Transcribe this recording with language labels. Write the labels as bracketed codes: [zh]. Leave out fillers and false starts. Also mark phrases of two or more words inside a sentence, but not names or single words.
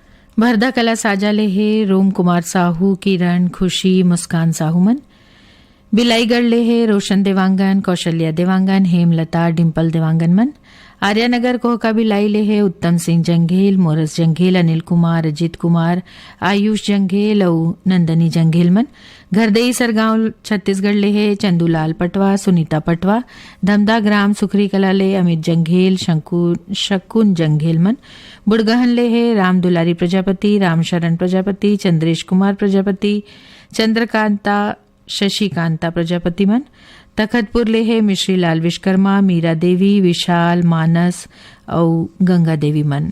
[hne] भरदा कला साजाले हे रोम कुमार साहू, किरण, खुशी, मुस्कान साहूमन। बिलाईगढ़ ले है रोशन देवांगन, कौशल्या देवांगन, हेमलता, डिम्पल देवांगन मन। आर्यानगर कोहका बिलाई ले है उत्तम सिंह जंघेल, मोरस जंघेल, अनिल कुमार, अजित कुमार, आयुष जंघेल और नंदनी जंघेल मन। घरदई सरगांव छत्तीसगढ़ ले है चंदूलाल पटवा, सुनीता पटवा। धमदा ग्राम सुखरी कला ले अमित जंघेल, शकुन जंघेल मन। बुड़गहन ले है राम दुलारी प्रजापति, रामशरण प्रजापति, चंद्रेश कुमार प्रजापति, चंद्रकांता, शशिकांता प्रजापति मन। तखतपुर ले है मिश्री लाल विश्वकर्मा, मीरा देवी, विशाल, मानस और गंगा देवी मन।